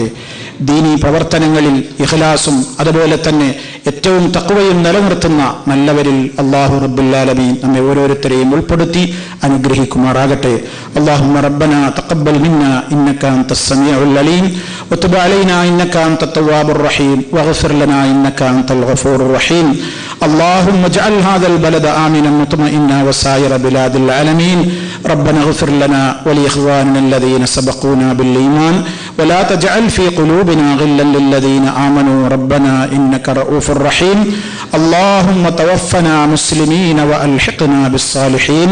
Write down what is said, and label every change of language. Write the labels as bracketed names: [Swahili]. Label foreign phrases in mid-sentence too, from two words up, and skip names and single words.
[Malayalam] ദീനീ പ്രവർത്തനങ്ങളിൽ ഇഖ്ലാസും അതുപോലെ തന്നെ ഏറ്റവും തഖ്വയും നിലനിർത്തുന്ന നല്ലവരിൽ അല്ലാഹു [Arabic] رب العالمين [Malayalam] നമ്മെ ഓരോരുത്തരെയും ഉൾപ്പെടുത്തി അനുഗ്രഹിക്കുമാറാകട്ടെ. [Arabic] اللهم ربنا تقبل منا إنك أنت السميع العليم وتب علينا إنك أنت التواب الرحيم واغفر لنا إنك أنت الغفور الرحيم. اللهم اجعل هذا البلد آمنا مطمئنا وسائر بلاد العالمين. ربنا اغفر لنا ولإخواننا الذين سبقونا بالإيمان ولا تجعل في قلوبنا غلا للذين آمنوا ربنا إنك رؤوف رحيم. اللهم توفنا مسلمين وألحقنا بالصالحين.